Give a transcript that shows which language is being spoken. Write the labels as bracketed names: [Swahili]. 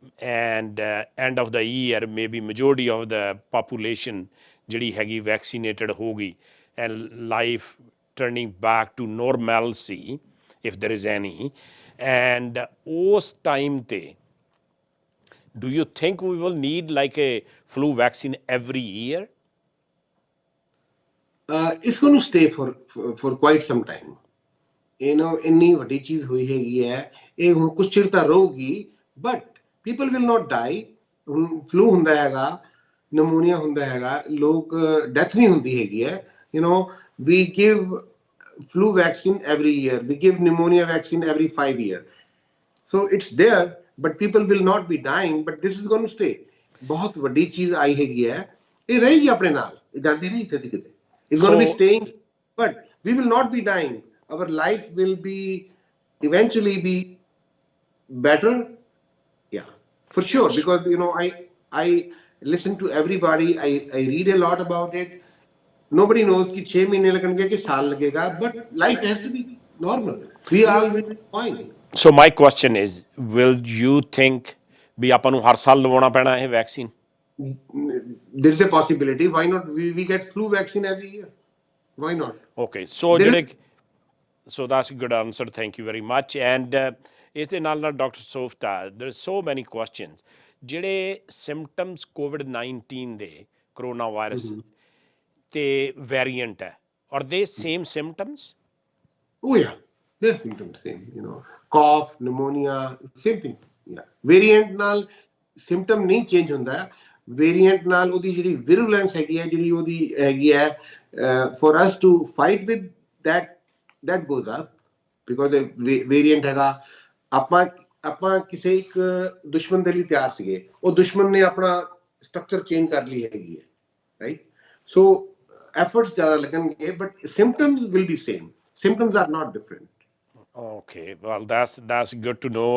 [English] and end of the year maybe majority of the population [Punjabi] ਜਿਹੜੀ ਹੈਗੀ [English] vaccinated [Punjabi] ਹੋ ਗਈ [English] and life turning back to normalcy if there is any, and [Punjabi] ਉਸ time ਤੇ [English] do you think we will need like a flu vaccine every year? It's going to stay for quite some time. [Punjabi] You know, ਇੰਨੀ ਵੱਡੀ ਚੀਜ਼ ਹੋਈ ਹੈਗੀ ਹੈ, ਇਹ ਹੁਣ ਕੁਝ ਚਿਰ ਤਾਂ ਰਹੂਗੀ, [English] but people will not die. [Punjabi] ਹੁਣ ਫਲੂ ਹੁੰਦਾ ਹੈਗਾ, ਨਮੂਨੀਆ ਹੁੰਦਾ ਹੈਗਾ, ਲੋਕ ਡੈਥ ਨਹੀਂ ਹੁੰਦੀ ਹੈਗੀ ਹੈ। [English] You know, we give flu vaccine every year, we give pneumonia vaccine every 5 years. So it's there, but people will not be dying, but this is going to stay. [Punjabi] ਬਹੁਤ ਵੱਡੀ ਚੀਜ਼ ਆਈ ਹੈਗੀ ਹੈ, ਇਹ ਰਹੇਗੀ ਆਪਣੇ ਨਾਲ, ਇਹ ਜਾਂਦੀ ਨਹੀਂ ਇੱਥੇ ਕਿਤੇ। [English] It's going to be staying, but we will not be dying. Our life will be eventually be better. Yeah, for sure, because you know, I listen to everybody, I read a lot about it. Nobody knows [Hindi] कि 6 महीने लगेंगे कि साल लगेगा, [English] but life has to be normal. We all will be fine. So my question is, will you think [Punjabi] ਵੀ ਆਪਾਂ ਨੂੰ ਹਰ ਸਾਲ ਲਵਾਉਣਾ ਪੈਣਾ ਇਹ vaccine? [English] There is a possibility. Why not? We get flu vaccine every year. Why not? Okay, so that's a good answer. Thank you very much. And [Punjabi] ਇਸ ਦੇ ਨਾਲ [English] Doctor ਸੋਫਤਾ, there are so many questions. [Punjabi] ਜਿਹੜੇ symptoms COVID-19 ਦੇ corona virus ਤੇ variant ਹੈ, [English] are they same symptoms? Oh yeah, they're symptoms same. You know, cough, pneumonia, same thing. Yeah, variant ਨਾਲ symptom ਨਹੀਂ change ਹੁੰਦਾ, variant ਨਾਲ ਉਹਦੀ ਜਿਹੜੀ virulence ਹੈਗੀ ਹੈ, [Punjabi] ਜਿਹੜੀ ਉਹਦੀ ਹੈਗੀ ਹੈ, [English] for us to fight with that goes up, because the variant ਹੈਗਾ। [Punjabi] ਆਪਾਂ ਕਿਸੇ ਇੱਕ ਦੁਸ਼ਮਣ ਦੇ ਲਈ ਤਿਆਰ ਸੀਗੇ, ਉਹ ਦੁਸ਼ਮਣ ਨੇ ਆਪਣਾ ਸਟਰਕਚਰ ਚੇਂਜ ਕਰ ਲਈ ਹੈਗੀ ਹੈ, ਰਾਈਟ? [English] so efforts [Punjabi] ਜ਼ਿਆਦਾ ਲੱਗਣਗੇ, [English] but symptoms will be same. Symptoms are not different. Okay, well that's good to know.